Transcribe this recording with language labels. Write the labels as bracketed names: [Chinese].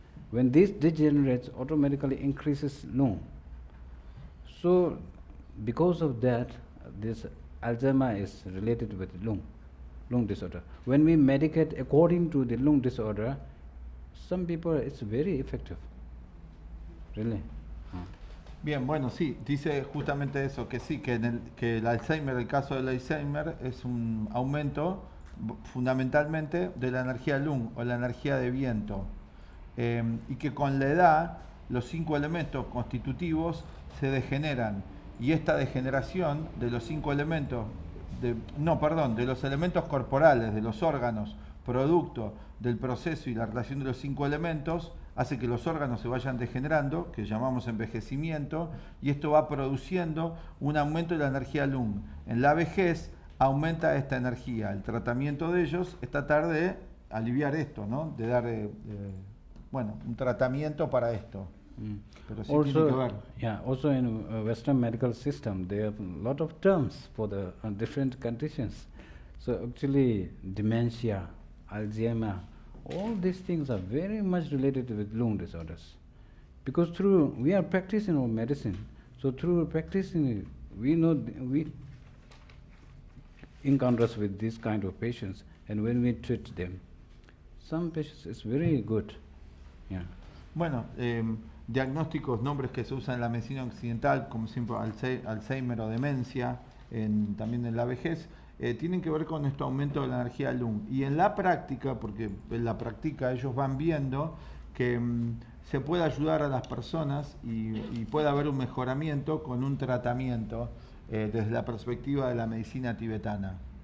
[English] When this degenerates, automatically increases lung. So because of that, this Alzheimer is related with lung disorder. When we medicate according to the lung disorder, some people it's very effective. Really. [Spanish] Bien, bueno, sí, dice justamente eso, que sí, que el Alzheimer, el caso del Alzheimer es un aumento fundamentalmente de la energía lung o la energía de viento, y que con la edad los 5 elementos constitutivos se degeneran. Y esta degeneración de los 5 elementos, de los elementos corporales, de los órganos, producto del proceso y la relación de los 5 elementos, hace que los órganos se vayan degenerando, que llamamos envejecimiento, y esto va produciendo un aumento de la energía lung. En la vejez aumenta esta energía. El tratamiento de ellos es tratar de aliviar esto, ¿no?, de dar un tratamiento para esto. Pero sí tiene que ver. [English] Yeah, also in Western medical system, there are a lot of terms for the different conditions. So actually, dementia, Alzheimer, all these things are very much related with lung disorders. Because we are practicing our medicine, so through practicing, we know we encounters with this kind of patients, and when we treat them, some patients it's very good. Yeah. [Spanish] Bueno, diagnósticos, nombres que se usan en la medicina occidental, como siempre Alzheimer o demencia, también en la vejez, tienen que ver con este aumento de la energía lung. Y en la práctica, porque en la práctica ellos van viendo que se puede ayudar a las personas y puede haber un mejoramiento con un tratamiento desde la perspectiva de la medicina tibetana.